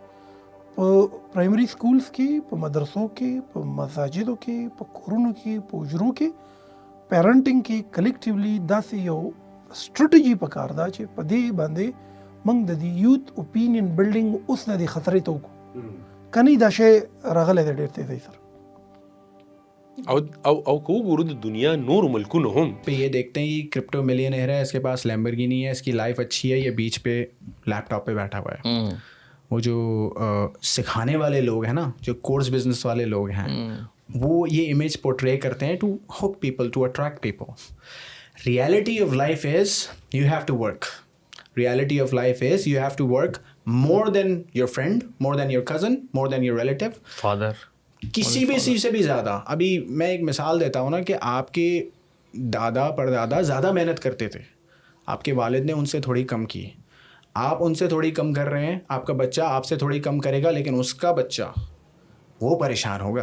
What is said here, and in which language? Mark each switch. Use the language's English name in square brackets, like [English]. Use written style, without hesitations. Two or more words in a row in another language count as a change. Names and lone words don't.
[Pashto] په [English] primary schools [Pashto] کې، په مدرسو کې، په مساجدو کې، په کورونو کې، په حجرو کې، پیرنټینګ کې کلیکټیولی داسې یو سټریټجي پکار ده چې په دې باندې موږ د دې [English] youth opinion building [Pashto] اوس نه د خطرې ته وکړو. کني دا شی راغلی دی ډېر تیزی سره. او کو ګورو د دنیا نور ملکونو هم [Urdu] پے یہ دیکھتے ہیں کہ [English] crypto millionaire [Urdu] ہے، اس کے پاس لیمبورگینی ہے، اس کی لائف اچھی ہے، یہ بیچ پے لیپ ٹاپ پے بیٹھا ہوا ہے. وہ جو سکھانے والے لوگ ہیں نا، جو [English] course business [Urdu] والے لوگ ہیں، وہ یہ [English] image portray [Urdu] کرتے ہیں [English] to hook people, to attract people. Reality of life is you have to work. Reality of life is you have to work more than your friend, more than your cousin, more than your relative, father, [Urdu] کسی بھی چیز سے بھی زیادہ۔ ابھی میں ایک مثال دیتا ہوں نا کہ آپ کے دادا پردادا زیادہ محنت کرتے تھے، آپ کے والد نے ان سے تھوڑی کم کی، آپ ان سے تھوڑی کم کر رہے ہیں، آپ کا بچہ آپ سے تھوڑی کم کرے گا، لیکن اس کا بچہ وہ پریشان ہوگا.